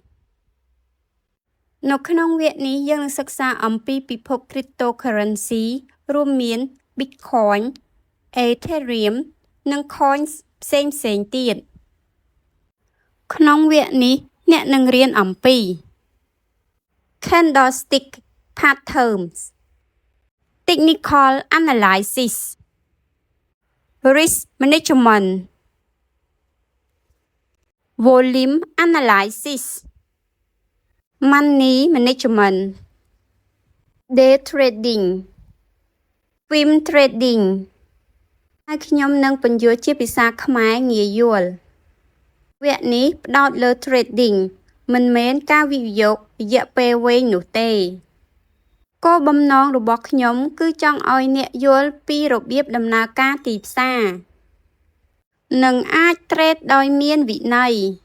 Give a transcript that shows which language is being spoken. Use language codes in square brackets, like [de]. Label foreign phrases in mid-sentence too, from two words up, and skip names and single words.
[km] នៅក្នុងវគ្គនេះយើងនឹងសិក្សាអំពីពិភព Cryptocurrency រួមមាន Bitcoin, Ethereum និង Coins ផ្សេងៗទៀតក្នុងវគ្គនេះអ្នកនឹងរៀនអំពី [en] Candlestick Patterns, Technical Analysis, Risk Management, Volume Analysis, Money Management, Day Trading, Swing Trading [km] ហើយខ្ញុំនឹងពន្យល់ជាភាសាខ្មែរងាយយល់វគ្គនេះផ្ដោតលើ Trading មិនមែនការវិនិយោគរយៈពេលវែងនោះទេគោលបំណងរបស់ខ្ញុំគឺចង់ឲ្យអ្នកយល់ពីរបៀបដំណើរការទីផ្សារនិងអាច trade ដោយមានវិន័យ